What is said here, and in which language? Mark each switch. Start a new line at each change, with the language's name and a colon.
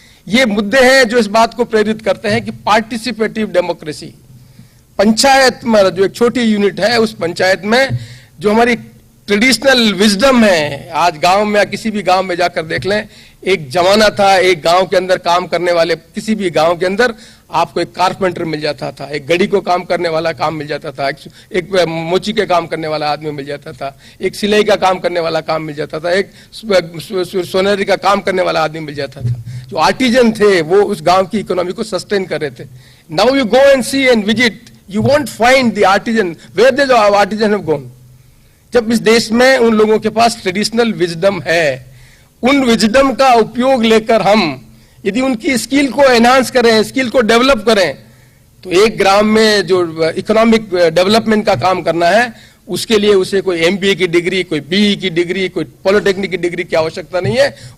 Hindi: ये मुद्दे हैं जो इस बात को प्रेरित करते हैं कि पार्टिसिपेटिव डेमोक्रेसी, पंचायत में जो एक छोटी यूनिट है उस पंचायत में जो हमारी ट्रेडिशनल विजडम है, आज गांव में या किसी भी गांव में जाकर देख लें, एक जमाना था एक गांव के अंदर काम करने वाले, किसी भी गांव के अंदर आपको एक कारपेंटर मिल जाता था, एक गड़ी को काम करने वाला काम मिल जाता था, एक मोची के काम करने वाला आदमी मिल जाता था, एक सिलाई का काम करने वाला काम मिल जाता था, एक सोनेरी का काम करने वाला आदमी मिल जाता था। जो आर्टिजन थे वो उस गांव की इकोनॉमी को सस्टेन कर रहे थे।
English: Now you go and see and visit, you won't find the artisan where the artisan have gone।
Hindi: जब इस देश में उन लोगों के पास ट्रेडिशनल विजडम है, उन विजडम का उपयोग लेकर हम यदि उनकी स्किल को एनहांस करें, स्किल को डेवलप करें, तो एक ग्राम में जो इकोनॉमिक डेवलपमेंट का काम करना है उसके लिए उसे कोई एमबीए की डिग्री, कोई बीई की डिग्री, कोई पॉलिटेक्निक की डिग्री की आवश्यकता नहीं है।